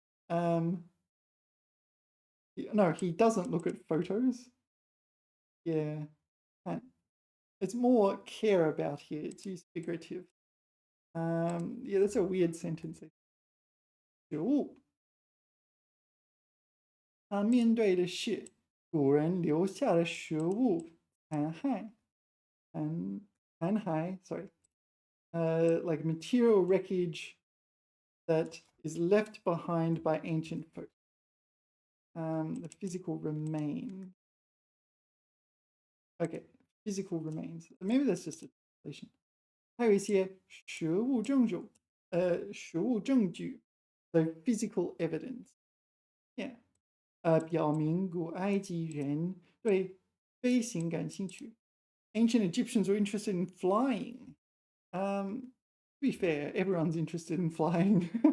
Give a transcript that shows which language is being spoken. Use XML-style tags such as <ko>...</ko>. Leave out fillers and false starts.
<en>No, he doesn't look at photos. Yeah. It's more care about here. It's used figurative. Yeah, that's a weird sentence.</en> <zh>食物. 他面对的是古人留下的食物残骸.</zh> <en>Sorry. Like material wreckage that is left behind by ancient folk. The physical remains. Okay, physical remains. Maybe that's just a translation.</en> <zh>还有一些实物证据,</zh> <en>so physical evidence. Yeah.</en> <zh>表明古埃及人对飞行感兴趣.</zh> <en>Ancient Egyptians were interested in flying. To be fair, everyone's interested in flying.</en>